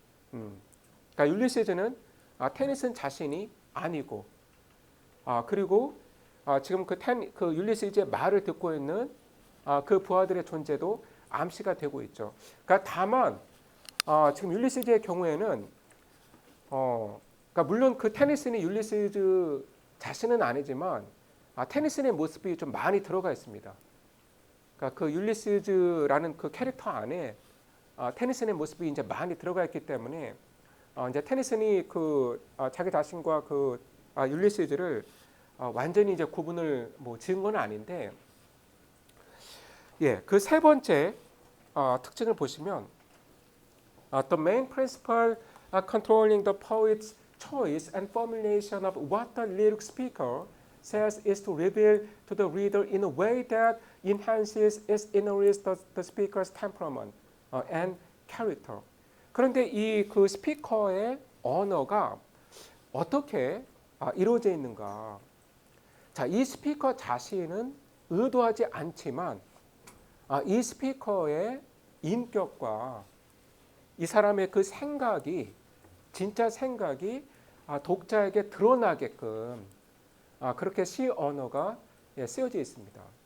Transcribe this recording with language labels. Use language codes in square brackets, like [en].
[ko] 그러니까 율리시즈는 테니슨 자신이 아니고 그리고 지금 그 율리시즈의 말을 듣고 있는 그 부하들의 존재도 암시가 되고 있죠. 그러니까 다만 지금 율리시즈의 경우에는 그러니까 물론 그 테니슨이 율리시즈 자신은 아니지만 테니슨의 모습이 좀 많이 들어가 있습니다. 그러니까 그 율리시즈라는 그 캐릭터 안에 테니슨의 모습이 이제 많이 들어가 있기 때문에 이제 테니슨이 그 자기 자신과 그 율리시즈를 완전히 이제 구분을 뭐 지은 건 아닌데, 그 세 번째 특징을 보시면 [en] the main principle controlling the poet's choice and formulation of what the lyric speaker says is to reveal to the reader in a way that enhances its enrich the speaker's temperament and character. [ko] 그런데 이 그 스피커의 언어가 어떻게 이루어져 있는가? 자, 이 스피커 자신은 의도하지 않지만 이 스피커의 인격과 이 사람의 그 생각이 진짜 생각이 독자에게 드러나게끔 그렇게 시 언어가 쓰여져 있습니다.